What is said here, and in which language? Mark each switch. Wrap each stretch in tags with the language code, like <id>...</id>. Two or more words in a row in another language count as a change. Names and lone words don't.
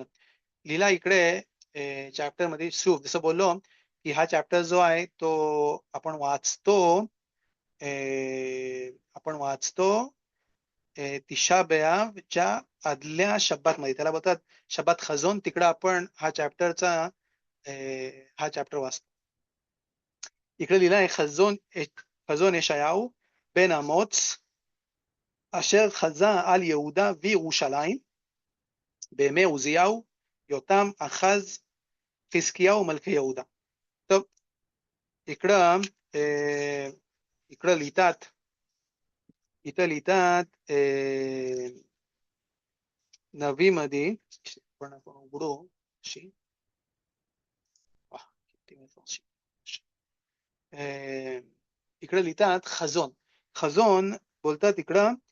<mr>लिहिला इकडे चॅप्टर मध्ये शुभ, जसं बोललो की हा चॅप्टर जो आहे तो आपण वाचतो तिशा बेआवच्या आदल्या शब्दात मध्ये, त्याला बोलतात शब्दात खजोन. तिकडं आपण हा चॅप्टर वाचतो. इकडे लिहिला आहे</mr> <he>חזון ישעיהו בן אמוץ אשר חזה על יהודה וירושלים בימי עוזיהו, יותם, אחז, חזקיהו מלכי יהודה.</he> <mr>טוב, इकडं इकडं लिहितात नवीमध्ये पण आपण उघडू अशी इकडे लिहितात खजोन बोलतात इकडं</mr>